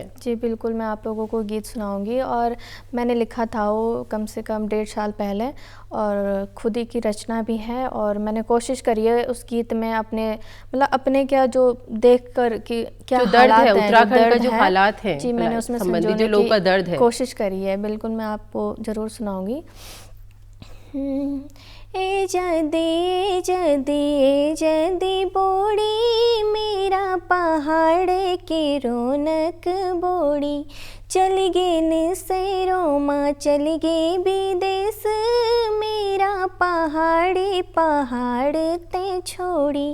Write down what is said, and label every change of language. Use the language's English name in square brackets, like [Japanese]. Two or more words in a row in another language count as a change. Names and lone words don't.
[Hindi] जी बिल्कुल, मैं आप लोगों को गीत सुनाऊंगी, और मैंने लिखा था वो कम से कम 1.5 साल पहले, और खुद ही की रचना भी है। और मैंने कोशिश करी है उस गीत में अपने मतलब अपने क्या जो देख कर कि क्या जो दर्द है, हालात हैं, उत्तराखंड का जो हालात हैं, जी मैंने उसमें संबंधित जो संजोने लोगों का दर्द की है, कोशिश करी है। बिल्कुल मैं आपको ज़रूर सुनाऊंगी। [Garhwali] ए जदी जदी ए जदी बोड़ी, मेरा पहाड़ की रौनक बोड़ी, चली गे निसैरों माँ चली गे विदेश, मेरा पहाड़ी पहाड़ ते छोड़ी।